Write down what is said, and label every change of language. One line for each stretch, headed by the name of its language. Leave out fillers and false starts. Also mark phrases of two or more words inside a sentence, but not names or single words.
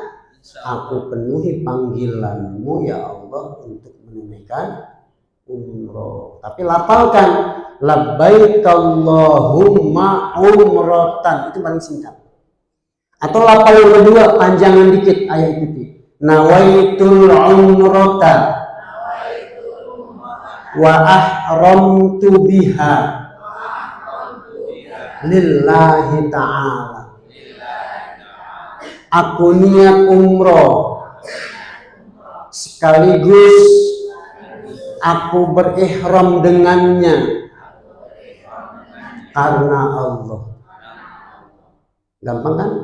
Indonesian: Aku penuhi panggilanmu ya Allah untuk menunaikan umroh. Tapi lafalkan
Arabic: لبيك اللهم عمرة,
Indonesian: itu paling singkat. Atau lafal yang kedua panjangan dikit, ayat ikuti.
Arabic: نويت العمرة وأحرمت بها لله تعالى.
Indonesian: Aku niat umroh sekaligus aku berihram dengannya karena Allah. Gampang kan?